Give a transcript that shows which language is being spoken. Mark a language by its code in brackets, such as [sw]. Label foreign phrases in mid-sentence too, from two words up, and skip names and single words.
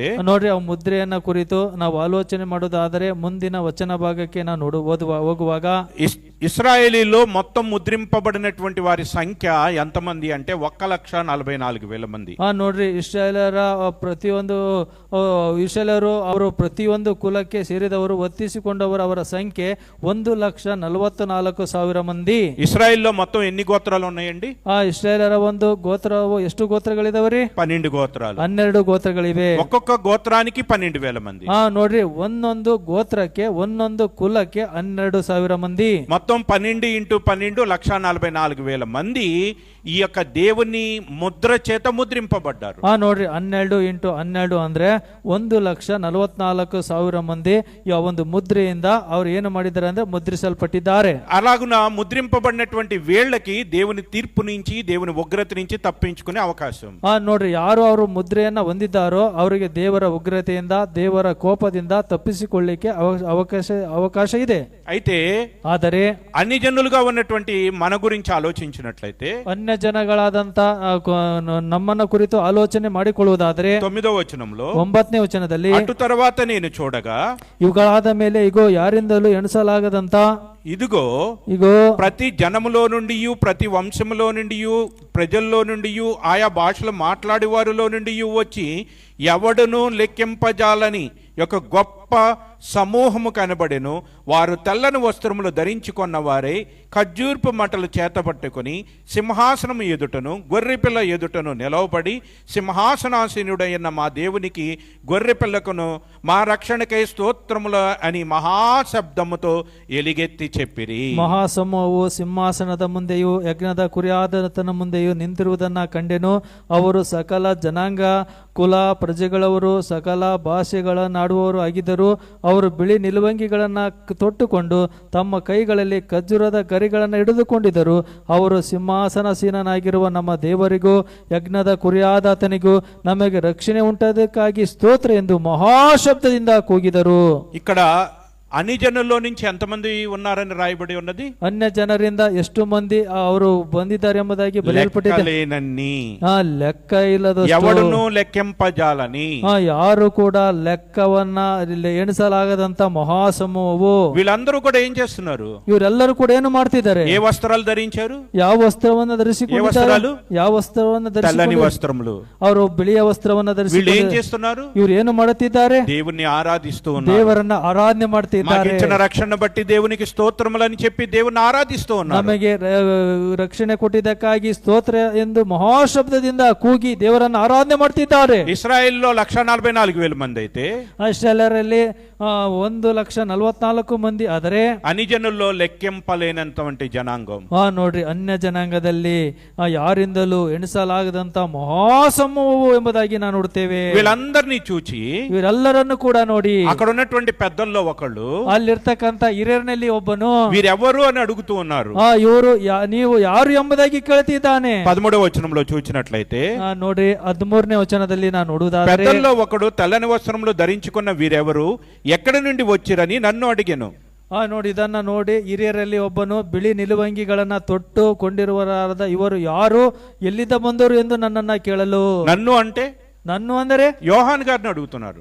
[kn] ನೋಡ್ರಿ, ಆ ಮುದ್ರೆಯನ್ನ ಕುರಿತು ನಾವು ಆಲೋಚನೆ ಮಾಡೋದಾದರೆ ಮುಂದಿನ ವಚನ ಭಾಗಕ್ಕೆ ನಾವು ಹೋಗುವಾಗ [te] ఇశ్రాయేలీలో మొత్తం ముద్రింపబడినటువంటి వారి సంఖ్య ఎంతమంది అంటే 1,44,000 మంది. [kn] ನೋಡ್ರಿ ಇಸ್ರಾಯೇಲರ ಪ್ರತಿಯೊಂದು ಇಸ್ರಾಯೇಲರು ಅವರು ಪ್ರತಿಯೊಂದು ಕುಲಕ್ಕೆ ಸೇರಿದವರು ಒತ್ತಿಸಿಕೊಂಡವರು ಅವರ ಸಂಖ್ಯೆ 1,44,000 ಮಂದಿ. [te] ఇశ్రాయేల్లో మొత్తం ఎన్ని గోత్రాలు ఉన్నాయండి? [kn] ಇಸ್ರಾಯೇಲರ ಒಂದು ಗೋತ್ರವು ಎಷ್ಟು ಗೋತ್ರಗಳಿದಾವ್ರಿ? [te] 12 గోత్రాలు. [kn] 12 ಗೋತ್ರಗಳಿವೆ. [te] ఒక్కొక్క గోత్రానికి 12,000 మంది. [kn] ನೋಡ್ರಿ ಒಂದೊಂದು ಗೋತ್ರಕ್ಕೆ ಒಂದೊಂದು ಕುಲಕ್ಕೆ 12,000 ಮಂದಿ. [te] మొత్తం 12 × 12 1,44,000 మంది ఈ యొక్క దేవుని ముద్ర చేత ముద్రింపబడ్డారు. [kn] ನೋಡ್ರಿ 12 × 12 ಅಂದ್ರೆ 1,44,000 ಮಂದಿ ಈ ಒಂದು ಮುದ್ರೆಯಿಂದ ಅವ್ರು ಏನು ಮಾಡಿದ್ದಾರೆ ಅಂದ್ರೆ ಮುದ್ರಿಸಲ್ಪಟ್ಟಿದ್ದಾರೆ. [te] అలాగున ముద్రింపబడినటువంటి వీళ్ళకి దేవుని తీర్పు నుంచి దేవుని ఉగ్రత నుంచి తప్పించుకునే అవకాశం. [kn] ನೋಡ್ರಿ ಯಾರು ಅವರು ಮುದ್ರೆಯನ್ನ ಹೊಂದಿದ್ದಾರೋ ಅವರಿಗೆ ದೇವರ ಉಗ್ರತೆಯಿಂದ ದೇವರ ಕೋಪದಿಂದ ತಪ್ಪಿಸಿಕೊಳ್ಳಿಕ್ಕೆ ಅವಕಾಶ ಇದೆ. [te] అయితే [kn] ಆದರೆ [te] అన్ని జనులుగా ఉన్నటువంటి మన గురించి ఆలోచించినట్లయితే [kn] ಅನ್ಯ ಜನಗಳಾದಂತ ನಮ್ಮನ್ನ ಕುರಿತು ಆಲೋಚನೆ ಮಾಡಿಕೊಳ್ಳುವುದಾದ್ರೆ [te] 9వ వచనంలో [kn] 9ನೇ ವಚನದಲ್ಲಿ [te] అటు తర్వాత నేను చూడగా [kn] ಇವುಗಳಾದ ಮೇಲೆ ಇಗೋ ಯಾರಿಂದಲೂ ಎಣಿಸಲಾಗದಂತ [te] ఇదిగో ప్రతి జనములో నుండి ప్రతి వంశములో నుండి ప్రజల్లో నుండి ఆయా భాషలు మాట్లాడే వారిలో నుండి వచ్చి ఎవడును లెక్కింపజాలని ఒక గొప్ప సమూహము కనబడెను. వారు తెల్లని వస్త్రములు ధరించుకున్న వారే ఖర్జూరపు మట్టలు చేతపట్టుకుని సింహాసనము ఎదుటను గొర్రెపిల్ల ఎదుటను నిలవబడి సింహాసనాసీనుడైన మా దేవునికి గొర్రెపిల్లకును మా రక్షణకై స్తోత్రములు అని మహాశబ్దముతో ఎలుగెత్తి చెప్పిరి. [kn] ಮಹಾಸಮೂಹವು ಸಿಂಹಾಸನದ ಮುಂದೆಯೂ ಯಜ್ಞದ ಕುರಿಯಾದತನ ಮುಂದೆಯೂ ನಿಂತಿರುವುದನ್ನ ಕಂಡೆನು. ಅವರು ಸಕಲ ಜನಾಂಗ ಕುಲ ಪ್ರಜೆಗಳವರು ಸಕಲ ಭಾಷೆಗಳನ್ನಾಡುವವರು ಆಗಿದ್ದರು. ಅವರು ಬಿಳಿ ನಿಲುವಂಗಿಗಳನ್ನ ತೊಟ್ಟುಕೊಂಡು ತಮ್ಮ ಕೈಗಳಲ್ಲಿ ಖರ್ಜೂರದ ಗರಿಗಳನ್ನು ಹಿಡಿದುಕೊಂಡಿದ್ದರು. ಅವರು ಸಿಂಹಾಸನಾಸೀನನಾಗಿರುವ ನಮ್ಮ ದೇವರಿಗೂ ಯಜ್ಞದ ಕುರಿಯಾದಾತನಿಗೂ ನಮಗೆ ರಕ್ಷಣೆ ಉಂಟದಕ್ಕಾಗಿ ಸ್ತೋತ್ರ ಎಂದು ಮಹಾಶಬ್ದದಿಂದ ಕೂಗಿದರು. [te] ఇక్కడ అన్ని జనుల్లో నుంచి ఎంతమంది ఉన్నారని రాయబడి ఉన్నది? [kn] ಅನ್ಯ ಜನರಿಂದ ಎಷ್ಟು ಮಂದಿ ಅವರು ಬಂದಿದ್ದಾರೆ ಎಂಬುದಾಗಿ ಬರೆಯಲ್ಪಟ್ಟಿದೆ. ಲೆಕ್ಕ ಇಲ್ಲದಷ್ಟು, [te] ఎవడును లెక్కింపజాలని, [kn] ಯಾರು ಕೂಡ ಲೆಕ್ಕವನ್ನ ಎಣಿಸಲಾಗದಂತ ಮಹಾಸಮೂಹವು. [te] వీళ్ళందరూ కూడా ఏం చేస్తున్నారు? [kn] ಇವರೆಲ್ಲರೂ ಕೂಡ ಏನು ಮಾಡ್ತಿದ್ದಾರೆ? [te] ఏ వస్త్రాలు ధరించారు? [kn] ಯಾವ ವಸ್ತ್ರವನ್ನ ಧರಿಸಿಕೊಂಡಿದ್ದಾರೆ? ಯಾವ ವಸ್ತ್ರವನ್ನ [te] తెల్లని వస్త్రములు. [kn] ಅವರು ಬಿಳಿಯ ವಸ್ತ್ರವನ್ನ [te] వీళ్ళు ఏం [kn] ಧರಿಸಿ [te] చేస్తున్నారు? [kn] ಇವ್ರು ಏನು ಮಾಡುತ್ತಿದ್ದಾರೆ? [te] దేవుణ్ణి ఆరాధిస్తూ ఉన్నారు. [kn] ದೇವರನ್ನ ಆರಾಧನೆ ಮಾಡ್ತಿದ್ದಾರೆ. [te] మాకు ఇచ్చిన రక్షణ బట్టి దేవునికి స్తోత్రములని చెప్పి దేవుని ఆరాధిస్తూ ఉన్నారు. [kn] ನಮಗೆ ರಕ್ಷಣೆ ಕೊಟ್ಟಿದ್ದಕ್ಕಾಗಿ ಸ್ತೋತ್ರ ಎಂದು ಮಹಾಶಬ್ದದಿಂದ ಕೂಗಿ ದೇವರನ್ನ ಆರಾಧನೆ ಮಾಡ್ತಿದ್ದಾರೆ. [te] ఇశ్రాయేల్లో 1,44,000 మంది అయితే [kn] ಇಸ್ರಾಯೇಲರಲ್ಲಿ 1,44,000 ಮಂದಿ ಆದರೆ [te] అన్ని జనుల్లో లెక్కింపలేనంతవంటి జనాంగం. [kn] ನೋಡ್ರಿ ಅನ್ಯ ಜನಾಂಗದಲ್ಲಿ ಯಾರಿಂದಲೂ ಎಣಿಸಲಾಗದಂತ ಮಹಾಸಮೂಹವು ಎಂಬುದಾಗಿ ನಾವು ನೋಡ್ತೇವೆ. [te] వీళ్ళందరినీ చూచి [kn] ಇವರೆಲ್ಲರನ್ನು ಕೂಡ ನೋಡಿ [te] అక్కడ ఉన్నటువంటి పెద్దల్లో ఒకళ్ళు [kn] ಅಲ್ಲಿರ್ತಕ್ಕಂತ ಹಿರಿಯರಲ್ಲಿ ಒಬ್ಬನು [te] వీరెవరు అని అడుగుతూ ఉన్నారు. [kn] ಇವರು ನೀವು ಯಾರು ಎಂಬುದಾಗಿ ಕೇಳ್ತಿದ್ದಾನೆ. [te] 13వ వచనంలో చూచినట్లయితే [kn] ನೋಡಿ 13ನೇ ವಚನದಲ್ಲಿ ನಾನು ನೋಡುವುದಾದರೆ [te] పెద్దల్లో ఒకడు తెల్లని వస్త్రములు ధరించుకున్న వీరెవరు ఎక్కడి నుండి వచ్చిరని నన్ను అడిగెను. [kn] ನೋಡಿ ಇದನ್ನ ನೋಡಿ ಹಿರಿಯರಲ್ಲಿ ಒಬ್ಬನು ಬಿಳಿ ನಿಲುವಂಗಿಗಳನ್ನ ತೊಟ್ಟು ಕೊಂಡಿರುವರಾದ ಇವರು ಯಾರು ಎಲ್ಲಿಂದ ಬಂದರು ಎಂದು ನನ್ನನ್ನ ಕೇಳಲು. [te] నన్ను అంటే [kn] నన్ను ಅಂದರೆ [te] యోహాన్ గారిని అడుగుతున్నారు.